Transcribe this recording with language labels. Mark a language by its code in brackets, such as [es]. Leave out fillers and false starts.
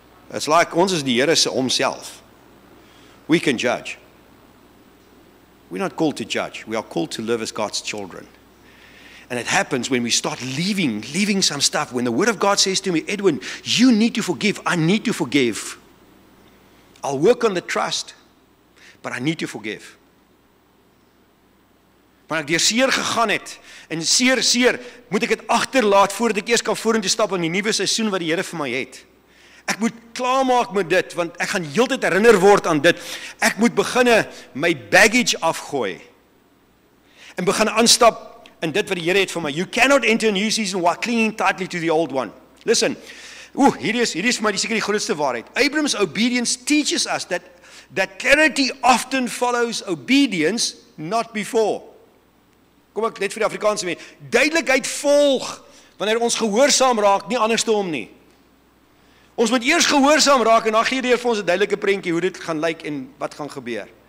[en] It's like [af] ons is die Here se homself. [en] We can judge. We're not called to judge. We are called to live as God's children. And it happens when we start leaving some stuff. When the Word of God says to me, Edwin, you need to forgive. I need to forgive. I'll work on the trust, but I need to forgive. [af] Wanneer ek deur seer gegaan het, en seer, moet ek dit agterlaat voordat ek eers kan vorentoe stap in die nuwe seisoen wat die Here vir my het. Ek moet klaarmaak met dit, want ek gaan heeltyd herinner word aan dit. Ek moet beginne my baggage afgooi en begin aanstap in dit wat die Here het vir my. [en] You cannot enter a new season while clinging tightly to the old one. [af] Listen, hier is vir my seker die grootste waarheid. [en] Abram's obedience teaches us that clarity often follows obedience, not before. [af] Kom ek net vir die Afrikaanse mense. Duidelikheid volg wanneer ons gehoorsaam raak, nie andersom nie. Ons moet eers gehoorsaam raak en dan gee die Here vir ons 'n duidelike prentjie hoe dit gaan lyk en wat gaan gebeur.